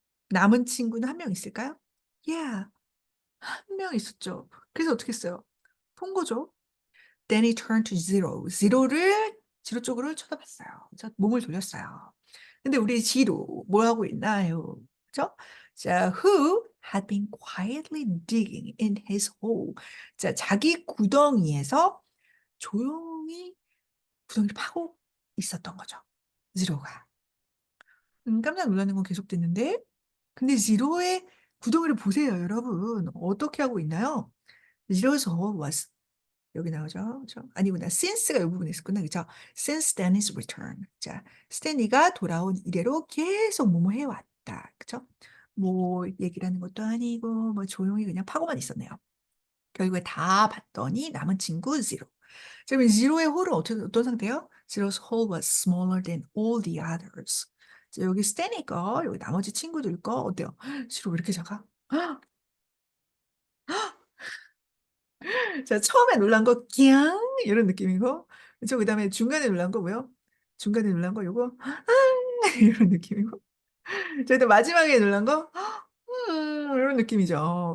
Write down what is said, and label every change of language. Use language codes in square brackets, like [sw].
[ko] 남은 친구는 한 명 있을까요? [en] Yeah, [ko] 한 명 있었죠. 그래서 어떻게 했어요? 본 거죠. [en] Then he turned to zero. [ko] 지로 쪽으로 쳐다봤어요. 그래서 몸을 돌렸어요. 근데 우리 지로 뭐 하고 있나요? 그죠? 자, [en] who had been quietly digging in his hole. [ko] 자, 자기 구덩이에서 조용히 구덩이를 파고 있었던 거죠. 지로가. 깜짝 놀라는 건 계속됐는데, 근데 지로의 구덩이를 보세요, 여러분. 어떻게 하고 있나요? [en] Zero's hole was [ko] 여기 나오죠. 그죠? 아니구나. since가 이 부분에 있었구나. 그죠? [en] since Stanley's return. [ko] 자, 스탠리가 돌아온 이래로 계속 뭐뭐 해왔다. 그죠? 뭐 얘기를 하는 것도 아니고 뭐 조용히 그냥 파고만 있었네요. 결국에 다 봤더니 남은 친구 zero. 자, 그럼 zero의 홀은 어떤 상태예요? [en] Zero's hole was smaller than all the others. [ko] 자, 여기 스탠리 거, 여기 나머지 친구들 거 어때요? zero 왜 이렇게 작아? 자, 처음에 놀란 거, 꺄앙! 이런 느낌이고, 그쵸? 그 다음에 중간에 놀란 거 뭐요? 중간에 놀란 거 요거, 이런 느낌이고, 자, 또 마지막에 놀란 거, 이런 느낌이죠.